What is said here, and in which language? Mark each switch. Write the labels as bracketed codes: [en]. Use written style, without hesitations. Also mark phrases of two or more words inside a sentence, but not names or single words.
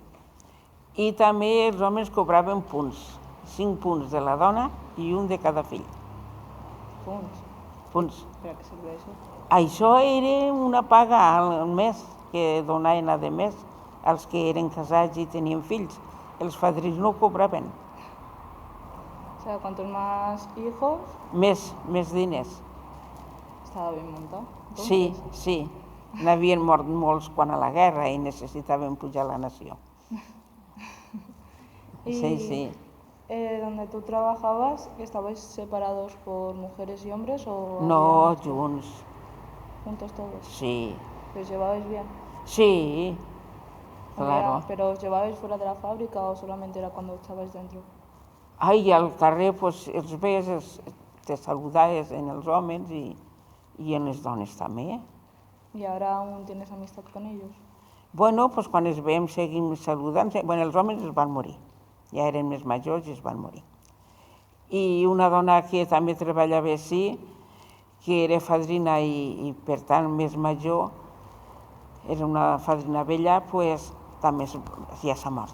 [ca] I també els homes cobraven punts, 5 punts de la dona i un de cada fill. Punts. Per a què serveix això? Això era una paga al mes que donaven a més als que eren casats i tenien fills. Els fadrins no cobraven. [es] O sea, cuantos más hijos, [ca] Més diners. estava ben muntat. Sí. N'havien mort molts quan a la guerra i necessitaven pujar la nació. Sí. [es] Donde tú trabajabas, ¿estabais separados por mujeres y hombres o...? No, había [ca] junts. [es] juntos todos? Sí. ¿Os llevabais bien? Sí, claro. ¿Pero os llevabais fuera de la fábrica o solamente era cuando estabais dentro? [ca] Ai, al carrer pues, els ves, te saludaves en els homes i en les dones també. [es] ¿Y ahora aún tienes amistad con ellos? [ca] Bueno, pues quan els veiem seguim saludant. Bueno, els homes es van morir. Ja eren més majors i es van morir. I una dona que també treballava així, que era fadrina i per tant més major, era una fadrina vella, pues també ja s'ha mort.